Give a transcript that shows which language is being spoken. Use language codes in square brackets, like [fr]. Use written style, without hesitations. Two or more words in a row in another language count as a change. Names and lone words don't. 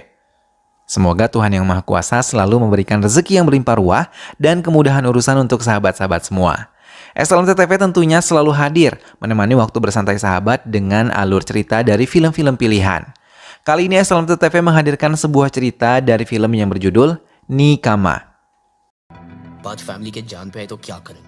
[id] Semoga Tuhan Yang Maha Kuasa selalu memberikan rezeki yang berlimpah ruah dan kemudahan urusan untuk sahabat-sahabat semua. SLMTTV tentunya selalu hadir menemani waktu bersantai sahabat dengan alur cerita dari film-film pilihan. Kali ini SLMTTV menghadirkan sebuah cerita dari film yang berjudul Nikama. [hi] बात फैमिली के जान पे आए तो क्या करेंगे?